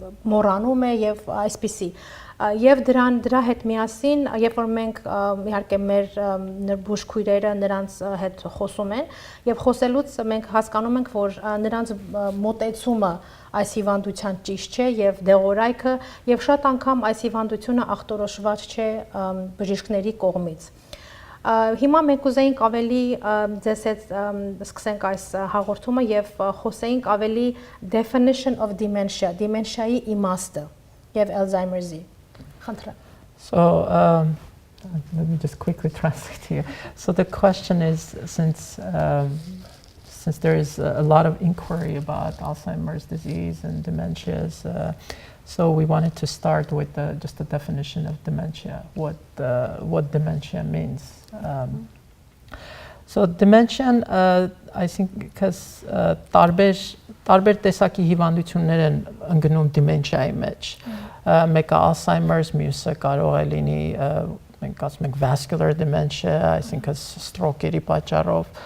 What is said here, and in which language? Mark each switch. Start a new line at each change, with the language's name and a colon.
Armenian: մոռանում է եւ այսպիսի եւ դրա հետ միասին երբ որ մենք իհարկե մեր բուժքույրերը նրանց հետ խոսում են եւ խոսելուց մենք հասկանում ենք որ նրանց մոտեցումը այս հիվանդության ճիշտ չէ եւ դեղորայքը եւ շատ անգամ այս հիվանդությունը ախտորոշված չէ բժիշկների կողմից։ Հիմա մենք ուզեինք ավելի ձեզ հետ սկսենք այս հաղորդումը եւ խոսեինք ավելի
English: definition of dementia,
Armenian: dementia-ի իմաստը եւ Alzheimer's-ի։ Խնդրեմ։
English: So let me just quickly translate here. So the question is, since there is a lot of inquiry about Alzheimer's disease and dementias, so we wanted to start with just the definition of dementia, what dementia means. So dementia, I think, because
Armenian: տարբեր տեսակի հիվանդություններ են ընկնում dementia-ի մեջ։ Մեկը Alzheimer's, մյուսը կարող է լինի, մենք ասում ենք
English: vascular dementia, I think
Armenian: stroke-երի պատճառով,